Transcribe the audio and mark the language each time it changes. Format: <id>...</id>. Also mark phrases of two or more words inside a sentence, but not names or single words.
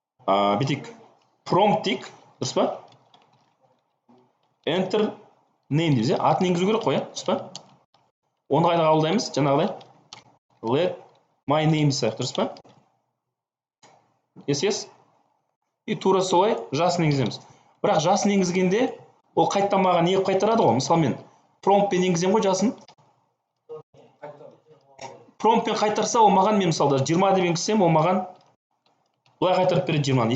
<kk>бүйтейік, prompt дейік, дұрыс па?</kk> <en>Enter name</en> <kk>дейміз, атын енгізу керек қой, дұрыс па? Оны қайда қабылдаймыз? Жаңағыдай</kk> <en>let my name</en> <kk>дейсек, дұрыс па?</kk> <en>Yes.</en> <kk>И тура солай жасын енгіземіз. Бірақ жасын енгізгенде ол қайттан маған не қайтарады ғой? Мысалы мен promptпен енгізем ғой жасын. Promptпен қайтарса, ол маған, мен мысалы 20 деп енгізсем, ол маған былай қайтарып береді 20-ны.</kk>